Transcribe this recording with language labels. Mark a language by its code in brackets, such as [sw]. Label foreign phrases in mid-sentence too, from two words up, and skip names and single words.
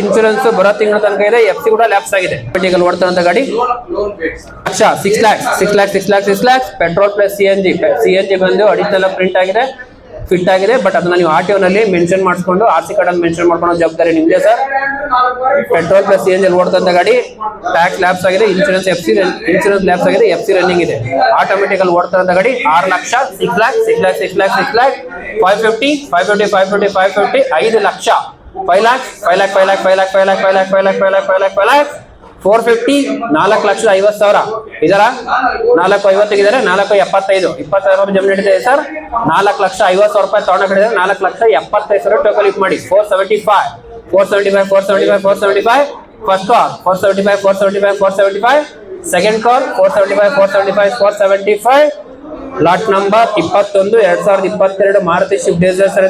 [kn] ಇನ್ಶೂರೆನ್ಸ್ ಬರೋ ತಿಂಗಳ ತನಕ ಇದೆ. FC ಕೂಡ ಲ್ಯಾಪ್ಸ್ ಆಗಿದೆ. ಓಡ್ತಾರಂತ ಗಾಡಿ 6 lakhs 6 lakhs 6 lakhs 6 lakhs [en] petrol plus CNG [kn] ಬಂದು [en] additional print [kn] ಆಗಿದೆ, ಫಿಟ್ ಆಗಿದೆ. ಬಟ್ ಅದನ್ನ ನೀವು RTO ನಲ್ಲಿ ಮೆನ್ಷನ್ ಮಾಡಿಸ್ಕೊಂಡು [en] RC card [kn] ಅಲ್ಲಿ ಮೆನ್ಷನ್ ಮಾಡ್ಕೊಂಡು ಜವಾಬ್ದಾರಿ ನಿಮ್ದೆ ಸರ್. [en] petrol plus CNG [kn] ಓಡ್ತಂತ ಗಾಡಿ. [en] tax lapse [kn] ಆಗಿದೆ. [en] insurance lapse [kn] ಆಗಿದೆ. [en] FC running [kn] ಇದೆ. ಆಟೋಮೆಟಿಕ್ ಅಲ್ಲಿ ಓಡ್ತಂತ ಗಾಡಿ. 6 ಲಕ್ಷ 6 lakhs 6 lakhs 6 lakhs 6 lakhs 550 550 550 550 5 ಲಕ್ಷ 5 lakhs 5 lakhs 5 lakhs 5 lakhs 5 lakhs 5 lakhs 5 lakhs 5 lakhs 5 lakhs 5 lakhs 450 4,50,000 ಇದರ 450 ಇದ್ದಾರೆ. 475 20,000 ರೂಪಾಯಿ ಜಮೀನು ನಡೀತಿದೆ ಸರ್. 4,50,000 ರೂಪಾಯಿ ತಗೊಂಡಿದ್ದಾರೆ. 4,75,000 [en] token lift [kn] ಮಾಡಿ. 475 475 475 475 [en] first call [kn] 475 475 475 [en] second call [kn] 475 475 475 [en] lot number [kn] 21 2022 ಮಾರುತಿ ಸ್ವಿಫ್ಟ್ ಡಿಸೈರ್ ಸರ್.